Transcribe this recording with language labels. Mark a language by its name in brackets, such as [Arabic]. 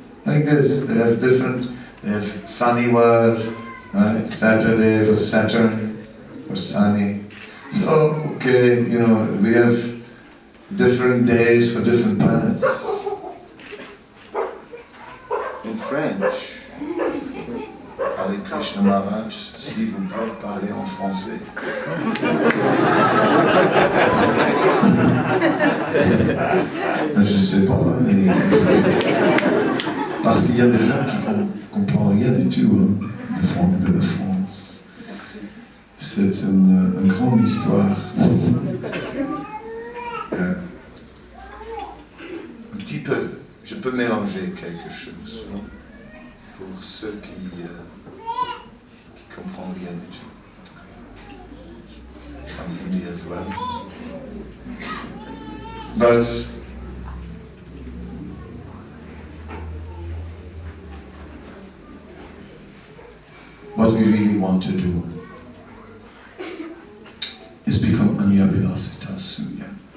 [English] Like this, they have Sanivar, right? Saturday for Saturn, for Sunny. So, okay, we have different days for different planets. In French, [French] avec Krishna Maharaj, s'il vous plaît, parlez en français. Je sais pas, mais... Parce qu'il y a des gens qui ne comprennent rien du tout de la France. C'est une grande histoire. Un petit peu, je peux mélanger quelque chose pour ceux qui comprennent rien du tout. [English] Some Hindi as well. But what we really want to do is become Anyabilasita Sunya.